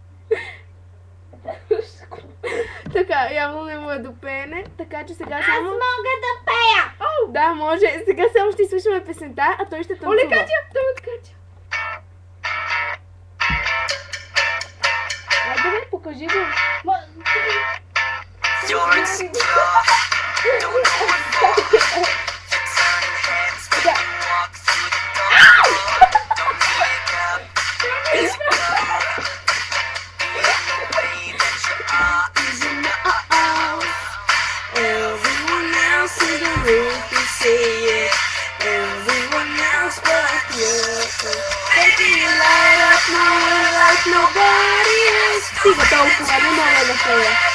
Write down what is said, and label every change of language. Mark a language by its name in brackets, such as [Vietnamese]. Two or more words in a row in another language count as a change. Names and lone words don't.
[Bulgarian] Така, явно не му е до пеене, така че сега Аз само... мога да пея! Да, може. Сега само ще изслушаме песента, а той ще танцува. Оле, Катя! Той откача. Айде бе, покажи го. [English] You're insecure, don't know what for. Turn your hands when you walk through the door. Don't make up, it's love. Being the way that you are is enough. Everyone else in the room can say it. Everyone else but you. Baby, you light up my world like nobody else. [Bulgarian] Siga толкова, не мога да пея.